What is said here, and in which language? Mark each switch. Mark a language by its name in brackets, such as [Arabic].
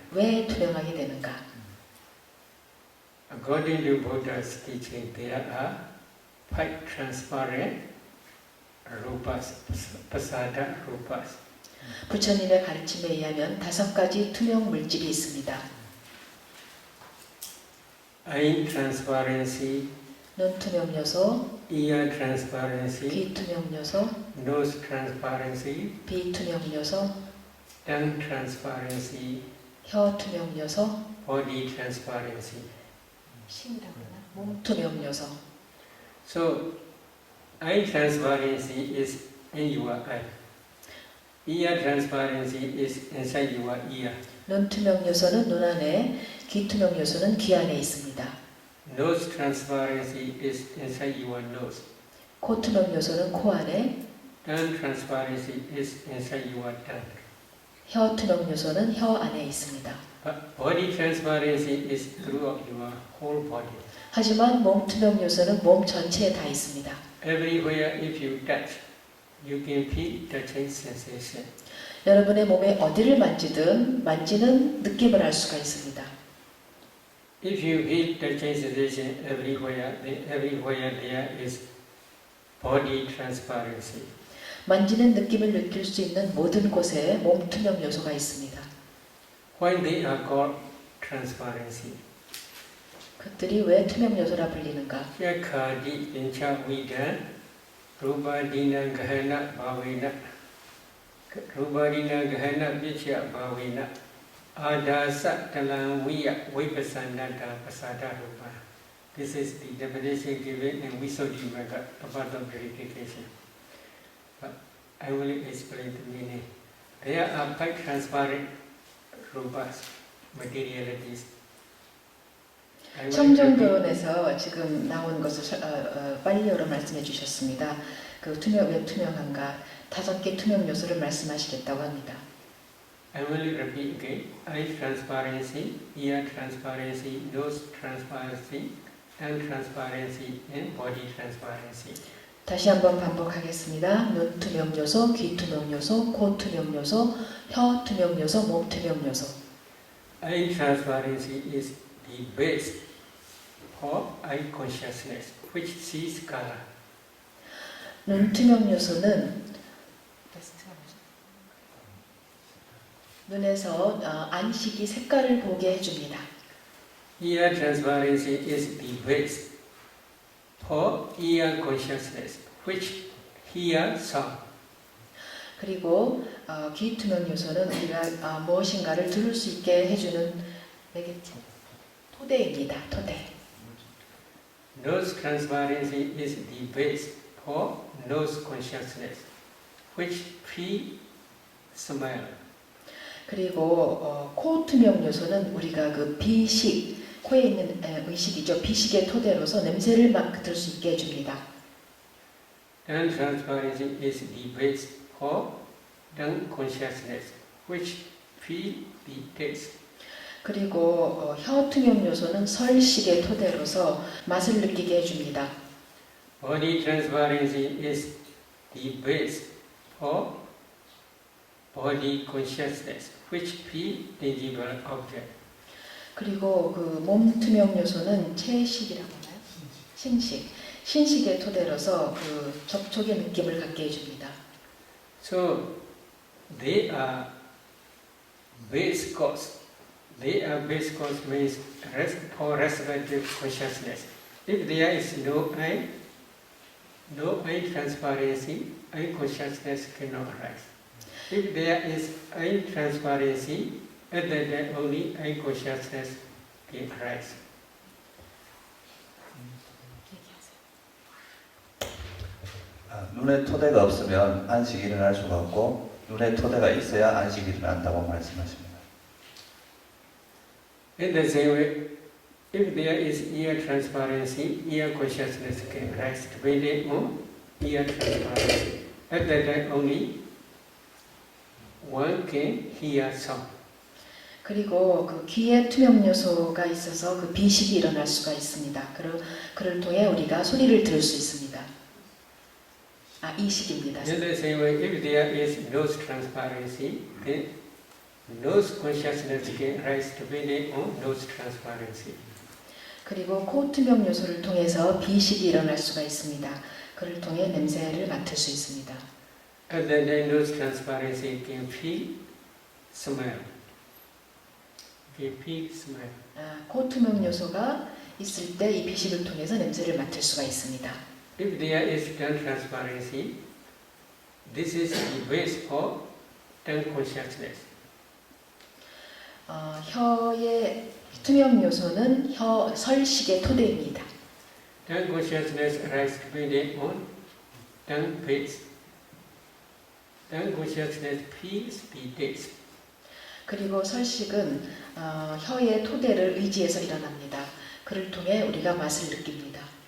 [Korean] 왜 투명하게 되는가? [English] According to Buddha's teaching, there are 5 transparent rupas, pasada rupas. [Korean] 부처님의 가르침에 의하면 5가지 투명 물질이 있습니다. [English] Eye transparency, [Korean] 눈 투명 요소, [English] ear transparency, [Korean] 귀 투명 요소, [English] nose transparency, [Korean] 비 투명 요소, [English] tongue transparency, [Korean] 혀 투명 요소, [English] body transparency. [Korean] 몸 투명 요소. [English] So, eye transparency is in your eye. Ear transparency is inside your ear. [Korean] 눈 투명 요소는 눈 안에, 귀 투명 요소는 귀 안에 있습니다. [English] Nose transparency is inside your nose. [Korean] 코 투명 요소는 코 안에, [English] Tongue transparency is inside your tongue. [Korean] 혀 투명 요소는 혀 안에 있습니다. [English] But body transparency is throughout your whole body. [Korean] 하지만 몸 투명 요소는 몸 전체에 다 있습니다. [English] Everywhere if you touch, you can feel touching sensation. [Korean] 여러분의 몸에 어디를 만지든 만지는 느낌을 알 수가 있습니다. [English] If you feel touching sensation everywhere, then everywhere there is body transparency. [Korean] 만지는 느낌을 느낄 수 있는 모든 곳에 몸 투명 요소가 있습니다. [English] Why they are called transparency? [Korean] 그들이 왜 투명 요소라 불리는가? [Pali] Yakhadi incha vidan rubadina gahana bhavena rubadina gahana vichya bhavena adasa talang viya vipasanada pasada rupa. [English] This is the definition given in Visuddhimagga about the purification. But I will explain the meaning. There are five transparent rupas, materialities. [Korean] 청정교훈에서 지금 나온 것을 빨리어로 말씀해 주셨습니다. 그 왜 투명한가? 5개 투명 요소를 말씀하시겠다고 합니다. [English] I will repeat again. Eye transparency, ear transparency, nose transparency, tongue transparency, and body transparency. [Korean] 다시 한번 반복하겠습니다. 눈 투명 요소, 귀 투명 요소, 코 투명 요소, 혀 투명 요소, 몸 투명 요소. [English] Eye transparency is the base for eye consciousness, which sees color. [Korean] 눈 투명 요소는 눈에서 안식이 색깔을 보게 해줍니다. [English] Ear transparency is the base for ear consciousness, which hear sound. [Korean] 그리고 귀 투명 요소는 우리가 무엇인가를 들을 수 있게 해주는 토대입니다. 토대. [English] Nose transparency is the base for nose consciousness, which feel smell. [Korean] 그리고 코 투명 요소는 우리가 그 비식, 코에 있는 의식이죠. 비식의 토대로서 냄새를 맡을 수 있게 해줍니다. [English] Tongue transparency is the base for tongue consciousness, which feel the taste. [Korean] 그리고 혀 투명 요소는 설식의 토대로서 맛을 느끼게 해줍니다. [English] Body transparency is the base for body consciousness, which feel tangible object. [Korean] 그리고 그 몸 투명 요소는 채식이라고 하나요? 신식. 신식의 토대로서 그 접촉의 느낌을 갖게 해줍니다. [English] So they are base cause. They are base cause means for respective consciousness. If there is no eye transparency, eye consciousness cannot arise. If there is eye transparency, at that time only eye consciousness can arise. [Korean] 눈에 토대가 없으면 안식이 일어날 수가 없고 눈에 토대가 있어야 안식이 일어난다고 말씀하십니다. [English] In the same way, if there is ear transparency, ear consciousness can arise depending on ear transparency. At that time only one can hear sound. [Korean] 그리고 그 귀에 투명 요소가 있어서 그 비식이 일어날 수가 있습니다. 그를 통해 우리가 소리를 들을 수 있습니다. 이식입니다. [English] In the same way, if there is nose transparency, then nose consciousness can arise depending on nose transparency. [Korean] 그리고 코 투명 요소를 통해서 비식이 일어날 수가 있습니다. 그를 통해 냄새를 맡을 수 있습니다. [English] And then the nose transparency can feel smell. Can feel smell. [Korean] 코 투명 요소가 있을 때 이 비식을 통해서 냄새를 맡을 수가 있습니다. [English] If there is tongue transparency, this is the base for tongue consciousness. [Korean] 혀의 투명 요소는 혀 설식의 토대입니다. [English] Tongue consciousness arises depending on tongue base. Tongue consciousness feels the taste. [Korean] 그리고 설식은 혀의 토대를 의지해서 일어납니다. 그를 통해 우리가 맛을 느낍니다.